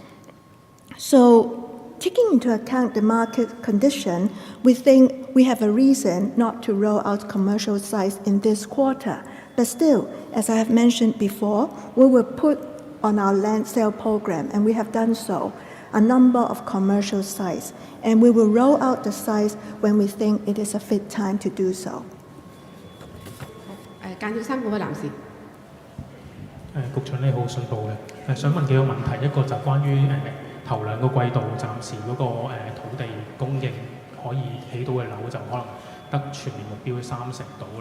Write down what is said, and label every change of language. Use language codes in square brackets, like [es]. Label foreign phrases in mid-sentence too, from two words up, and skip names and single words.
[en] So, taking into account the market condition, we think we have a reason not to roll out commercial sites in this quarter. But still, as I have mentioned before, we will put on our land sale program, and we have done so, a number of commercial sites, and we will roll out the sites when we think it is a fit time to do so. [yue] 間小三嗰位男士。局長你好，信報嘅想問幾個問題，一個就關於頭兩個季度暫時嗰個土地供應可以起到嘅樓就可能得全年目標30%到啦。